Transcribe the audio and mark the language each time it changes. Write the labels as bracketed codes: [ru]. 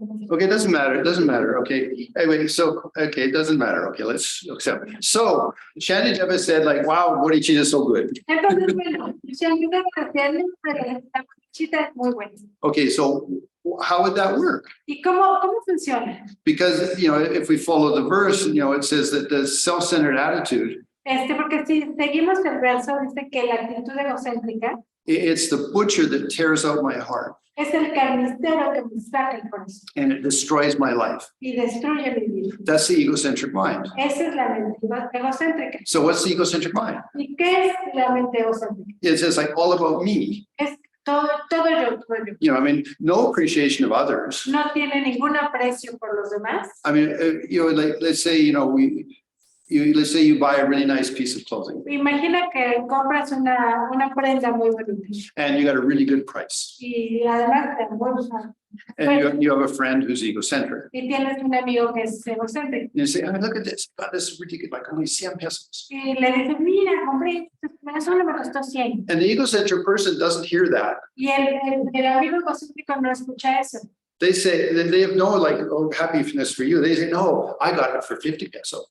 [en] Okay, it doesn't matter. It doesn't matter. Okay. Anyway, so okay, it doesn't matter. Okay, let's accept. So Shannon Deva said, like, wow, Bodhicitta is so good. [es] Entonces, bueno, si ayuda a hacerle, la Bodhicitta es muy buena. [en] Okay, so how would that work? [es] ¿Y cómo funciona? [en] Because if we follow the verse, it says that the self-centered attitude, [es] Porque si seguimos el verso, dice que la actitud egocéntrica [en] it's the butcher that tears out my heart [es] es el carnicero que me saca el corazón [en] and it destroys my life. [es] y destruye mi vida. [en] That's the egocentric mind. [es] Esa es la mente egocéntrica. [en] So what's the egocentric mind? [es] ¿Y qué es la mente egocéntrica? [en] It's just like all about me. [es] Es todo yo, todo yo. [en] No appreciation of others. [es] No tiene ningún aprecio por los demás. [en] Like let's say, let's say you buy a really nice piece of clothing [es] Imagina que compras una prenda muy bonita [en] and you got a really good price. [es] y además te bolsa. [en] And you have a friend who's egocentric. [es] Y tienes un amigo que es egocéntrico. [en] You say, look at this. God, this is ridiculous. Like only 100 pesos. [es] Y le dices, mira, compré, solo me costó 100. [en] And the egocentric person doesn't hear that. [es] Y el amigo egocéntrico no escucha eso. [en] They say they have no happiness for you. They say, no, I got it for 50 pesos.